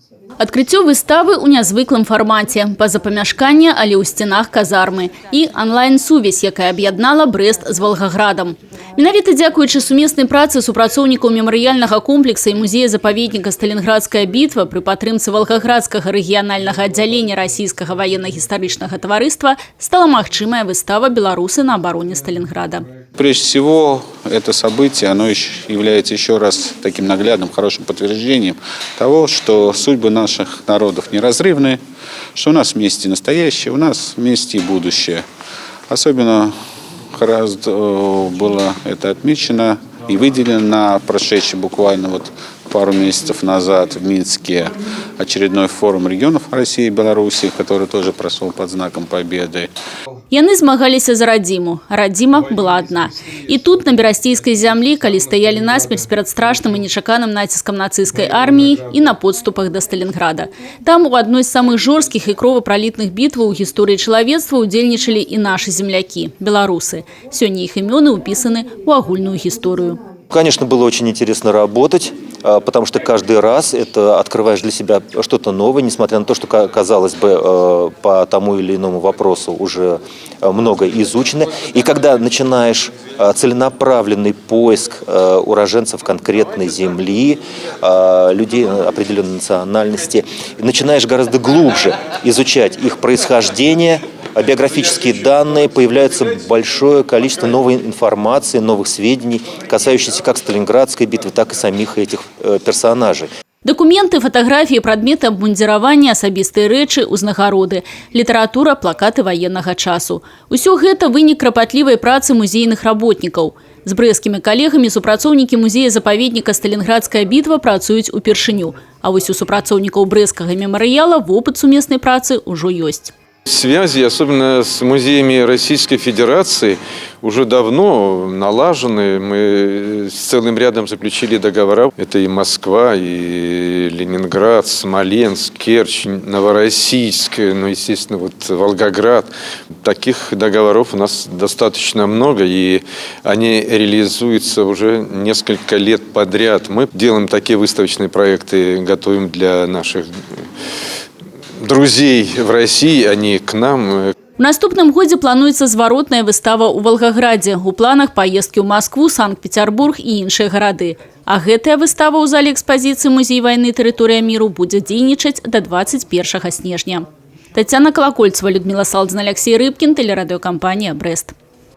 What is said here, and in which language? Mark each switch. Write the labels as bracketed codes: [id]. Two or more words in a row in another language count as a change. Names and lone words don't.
[be] Открыццё выставы ў нязвыклым фармаце, па-за памяшкання, але ў сценах казармы і онлайн-сувязь, якая аб'яднала Брэст з Волгаградам. Менавіта дзякуючы сумеснай працы супрацоўнікаў мемарыяльнага комплекса і музея-запаведніка «Сталінградская бітва» пры падтрымцы Волгаградскага рэгіянальнага аддзялення Расійскага военно-гістарычнага таварыства стала магчымая выстава «Белорусы на обороне Сталинграда». [ru] Прежде всего, это событие, оно является еще раз таким наглядным, хорошим подтверждением того, что судьбы наших народов неразрывны, что у нас вместе настоящее, у нас вместе и будущее. Особенно было это отмечено и выделено на прошедший буквально пару месяцев назад в Минске очередной форум регионов России и Беларуси, который тоже прошел под знаком победы. [be] Яны змагаліся за радзіму, а радзіма была одна. І тут, на берасцейскай зямлі, калі стаялі насмерць перад страшным і нечаканым націскам нацысцкай арміі і на подступах да Сталінграда. Там у адной з самых жорсткіх і кровапралітных бітваў у гісторыі чалавецтва удзельнічалі і нашы землякі – беларусы. Сёння іх імёны ўпісаны ў агульную гісторыю. [ru] Конечно, было очень интересно работать, потому что каждый раз это открываешь для себя что-то новое, несмотря на то, что, казалось бы, по тому или иному вопросу уже много изучено. И когда начинаешь целенаправленный поиск уроженцев конкретной земли, людей определенной национальности, начинаешь гораздо глубже изучать их происхождение, биографические данные, появляется большое количество новой информации, новых сведений, касающихся как Сталинградской битвы, так и самих этих персонажей. Документы, фотографии, предметы [be] абмундзіравання, асабістыя рэчы, узнагароды, літаратура, плакаты ваеннага часу. Усё гэта вынік крапатлівай працы музейных работнікаў. З брэсцкімі калегамі супрацоўнікі музея-запаведніка «Сталінградская бітва» працуюць упершыню. А вось у супрацоўнікаў брэсцкага мемарыяла вопыт сумеснай працы ўжо ёсць. [ru] Связи, особенно с музеями Российской Федерации, уже давно налажены. Мы с целым рядом заключили договора. Это и Москва, и Ленинград, Смоленск, Керчь, Новороссийск, ну, естественно, Волгоград. Таких договоров у нас достаточно много, и они реализуются уже несколько лет подряд. Мы делаем такие выставочные проекты, готовим для наших друзей в России, они к нам. [be] В наступным годзе плануецца зваротная выстава ў Волгаградзе. У планах паездкі ў Москву, Санкт-Петербург і іншыя гарады. А гэтая выстава ў зале экспазіцыі «Музей вайны. Тэрыторыя міру» будзе дзейнічаць да 21 снежня. [ru] Тацяна Колокольцева, Людмила Салдзін, Алексей Рыбкин, телерадиокомпания «Брест».